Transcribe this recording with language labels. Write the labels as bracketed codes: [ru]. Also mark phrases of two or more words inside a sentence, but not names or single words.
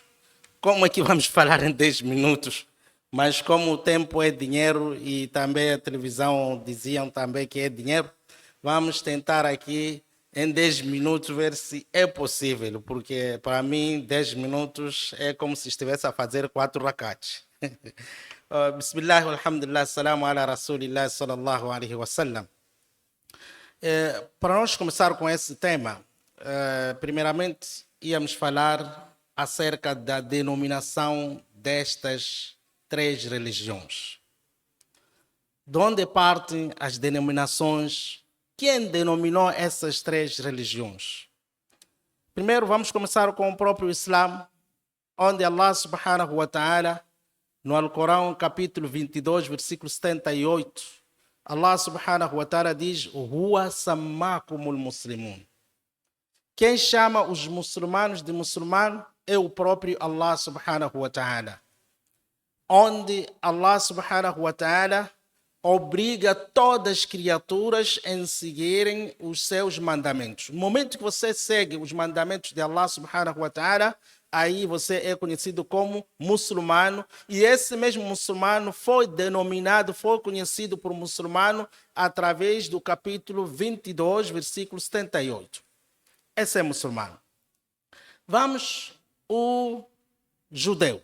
[pt] Como é que vamos falar em 10 minutos? Mas como o tempo é dinheiro e também a televisão diziam também que é dinheiro, vamos tentar aqui em 10 minutos ver se é possível, porque para mim 10 minutos é como se estivesse a fazer 4 rakats. [ar] بسم الله، الحمد لله، السلام على رسول الله، صلى الله عليه وسلم. [pt] Para nós começar com esse tema, primeiramente íamos falar acerca da denominação destas 3 religiões. De onde partem as denominações? Quem denominou essas 3 religiões? Primeiro vamos começar com o próprio Islã, onde [ar] الله سبحانه وتعالى, [pt] no Alcorão, capítulo 22, versículo 78, [ar] الله سبحانه وتعالى [pt] diz: [ar] هو سماكم المسلمون. [pt] Quem chama os muçulmanos de muçulmano é o próprio [ar] الله سبحانه وتعالى. [pt] Onde [ar] الله سبحانه وتعالى [pt] obriga todas as criaturas a seguirem os seus mandamentos. No momento que você segue os mandamentos de [ar] الله سبحانه وتعالى, [pt] aí você é conhecido como muçulmano, e esse mesmo muçulmano foi denominado, foi conhecido por muçulmano através do capítulo 22, versículo 78. Esse é muçulmano. Vamos o judeu.